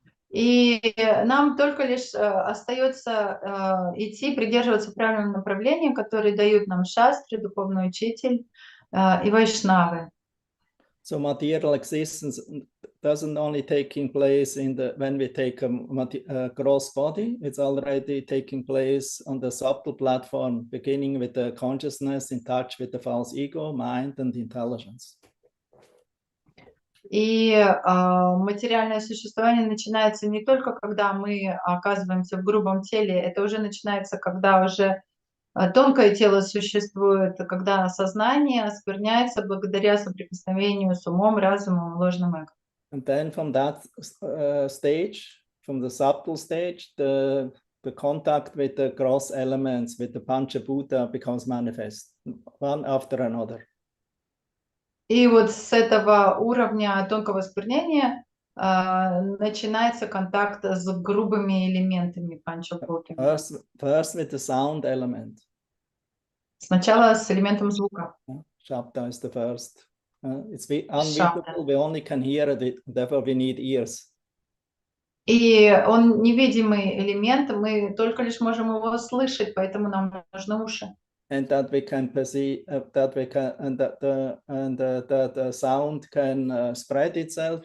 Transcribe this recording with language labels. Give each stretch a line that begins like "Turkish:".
Russian: И нам только лишь остается идти, придерживаться правильного направления, которые дают нам шастры, духовный учитель и вайшнавы.
English: So material existence doesn't only taking place when we take a gross body, it's already taking place on the subtle platform, beginning with the consciousness in touch with the false ego, mind, and intelligence.
Russian: И материальное существование начинается не только когда мы оказываемся в грубом теле, это уже начинается, когда уже тонкое тело существует, когда сознание оскверняется благодаря соприкосновению с умом, разумом и ложным эго.
English: And then from that stage, from the subtle stage, the contact with the gross elements, with the Panchabhuta becomes manifest, one after another.
Russian: И вот с этого уровня тонкого осквернения начинается контакт с грубыми элементами панчабхутами.
English: First with the sound element.
Russian: Сначала с элементом звука.
English: Shabda is the first. It's unvisible, we only can hear it, therefore we need ears.
Russian: И он невидимый элемент, мы только лишь можем его слышать, поэтому нам нужны уши.
English: And that we can perceive, that we can, and that the sound can spread itself.